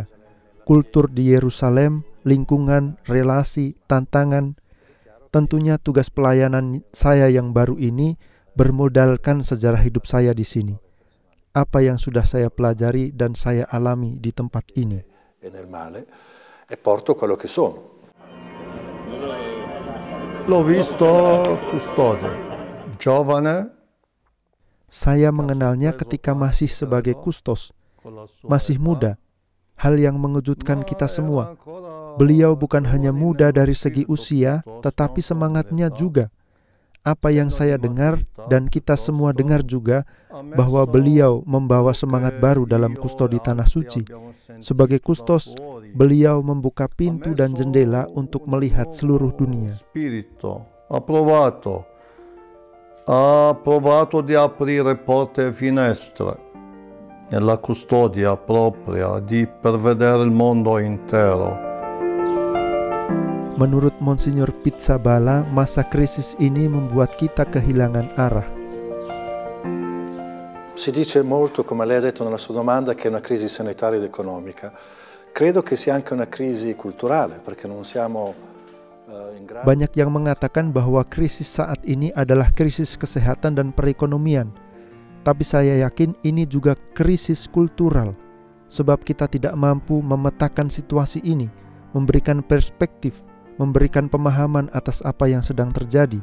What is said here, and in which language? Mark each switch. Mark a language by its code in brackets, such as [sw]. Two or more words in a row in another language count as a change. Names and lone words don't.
[id] Kultur di Yerusalem, lingkungan, relasi, tantangan. Tentunya tugas pelayanan saya yang baru ini bermodalkan sejarah hidup saya di sini. Apa yang sudah saya pelajari dan saya alami di tempat ini. [it] L'ho visto custode, giovane. [id] Saya mengenalnya ketika masih sebagai kustos, masih muda. Hal yang mengejutkan kita semua. Beliau bukan hanya muda dari segi usia, tetapi semangatnya juga. Apa yang saya dengar dan kita semua dengar juga, bahwa beliau membawa semangat baru dalam kustodi Tanah Suci. Sebagai kustos, beliau membuka pintu dan jendela untuk melihat seluruh dunia. [it] Ha provato di aprire porte e finestre nella custodia propria, di pervedere il mondo intero. [id] Menurut Monsignor Pizzaballa, masa krisis ini membuat kita kehilangan arah. [it] Si dice molto, come lei ha detto nella sua domanda, che è una crisi sanitaria ed economica. Credo che sia anche una crisi culturale, perché non siamo [id] Banyak yang mengatakan bahwa krisis saat ini adalah krisis kesehatan dan perekonomian. Tapi saya yakin ini juga krisis kultural, sebab kita tidak mampu memetakan situasi ini, memberikan perspektif, memberikan pemahaman atas apa yang sedang terjadi.